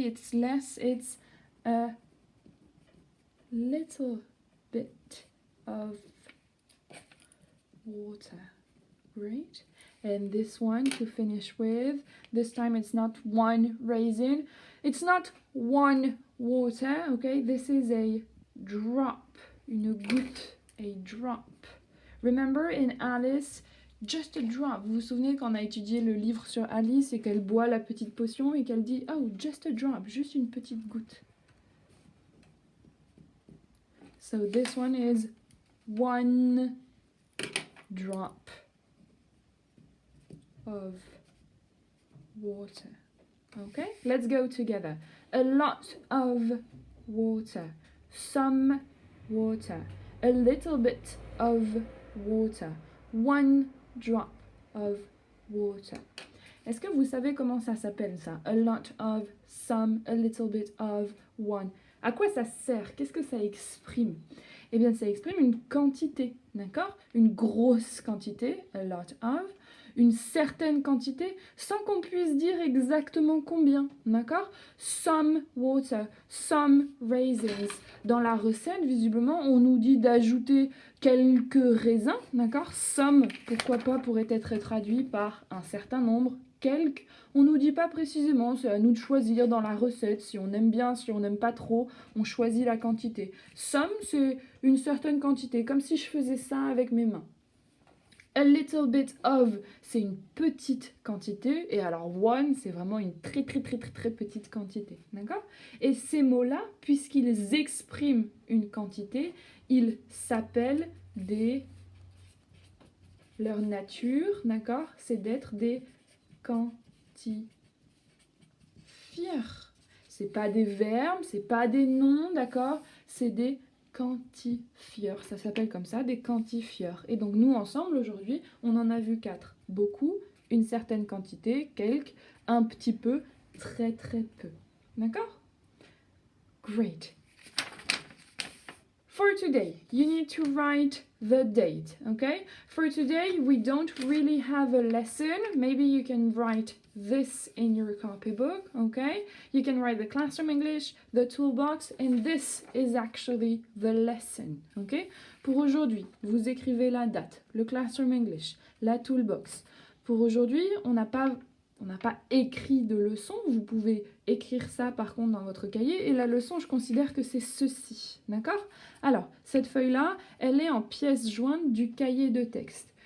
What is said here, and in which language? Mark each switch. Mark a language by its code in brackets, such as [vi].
[en] It's less, it's a little bit of water. Great. And this one to finish with, this time it's not one raisin, it's not one water, okay? This is a drop, [fr] une goutte, [en] a drop. Remember in Alice, just a drop. [fr] Vous vous souvenez quand on a étudié le livre sur Alice et qu'elle boit la petite potion et qu'elle dit « [en] Oh, just a drop, [fr] juste une petite goutte. » So this one is one drop of water. [en] Okay, let's go together. A lot of water. Some water. A little bit of water. One drop of water. [fr] Est-ce que vous savez comment ça s'appelle ça? [en] A lot of, some, a little bit of, one. [fr] À quoi ça sert? Qu'est-ce que ça exprime? Eh bien, ça exprime une quantité, d'accord? Une grosse quantité, a lot of, une certaine quantité, sans qu'on puisse dire exactement combien, d'accord? [en] Some water, some raisins. [fr] Dans la recette, visiblement, on nous dit d'ajouter quelques raisins, d'accord? Some, pourquoi pas, pourrait être traduit par un certain nombre, quelques. On nous dit pas précisément, c'est à nous de choisir dans la recette, si on aime bien, si on n'aime pas trop, on choisit la quantité. Some, c'est une certaine quantité, comme si je faisais ça avec mes mains. A little bit of, c'est une petite quantité. Et alors one, c'est vraiment une très petite quantité. D'accord? Et ces mots-là, puisqu'ils expriment une quantité, ils s'appellent des... Leur nature, d'accord? C'est d'être des quantifieurs. C'est pas des verbes, c'est pas des noms, d'accord? C'est des quantifieurs, ça s'appelle comme ça, des quantifieurs. Et donc nous ensemble aujourd'hui, on en a vu 4. Beaucoup, une certaine quantité, quelques, un petit peu, très peu. D'accord? [en] Great. For today, you need to write the date, okay? For today, we don't really have a lesson. Maybe you can write this in your copybook, okay? You can write the classroom English, the toolbox, and this is actually the lesson, okay? [fr] Pour aujourd'hui, vous écrivez la date, le classroom English, la toolbox. Pour aujourd'hui, on n'a pas écrit de leçon, vous pouvez écrire ça par contre dans votre cahier, et la leçon, je considère que c'est ceci, d'accord? Alors, cette feuille-là, elle est en pièce jointe du cahier de texte.